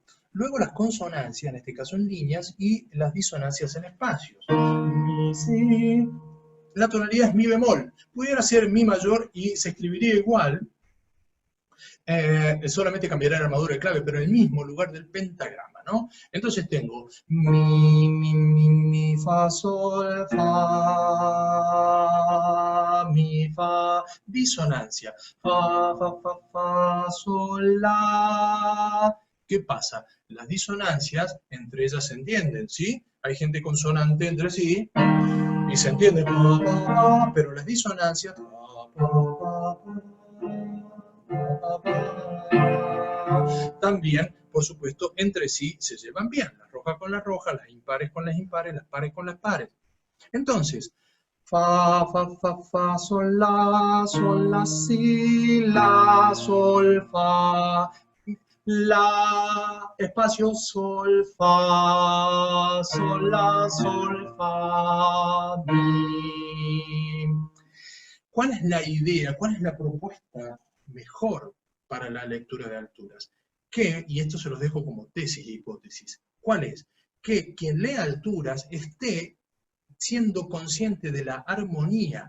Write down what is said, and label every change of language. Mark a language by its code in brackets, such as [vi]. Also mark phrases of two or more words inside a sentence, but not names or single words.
[es] Luego las consonancias, en este caso en líneas, y las disonancias en espacios. Mi, si. La tonalidad es mi bemol. Pudiera ser mi mayor y se escribiría igual, solamente cambiará la armadura de clave, pero en el mismo lugar del pentagrama, ¿no? Entonces tengo mi, fa, sol, fa, mi, fa, disonancia, fa, fa, fa, fa, sol, la. ¿Qué pasa? Las disonancias entre ellas se entienden, ¿sí? Hay gente consonante entre sí, y se entiende, pero las disonancias también, por supuesto, entre sí se llevan bien, las rojas con las rojas, las impares con las impares, las pares con las pares. Entonces, fa, fa, fa, fa, sol, la, si, la, sol, fa, la, espacio, sol, fa, la, sol, fa, mi. ¿Cuál es la idea? ¿Cuál es la propuesta mejor para la lectura de alturas? Que, y esto se los dejo como tesis e hipótesis, ¿cuál es? Que quien lea alturas esté siendo consciente de la armonía.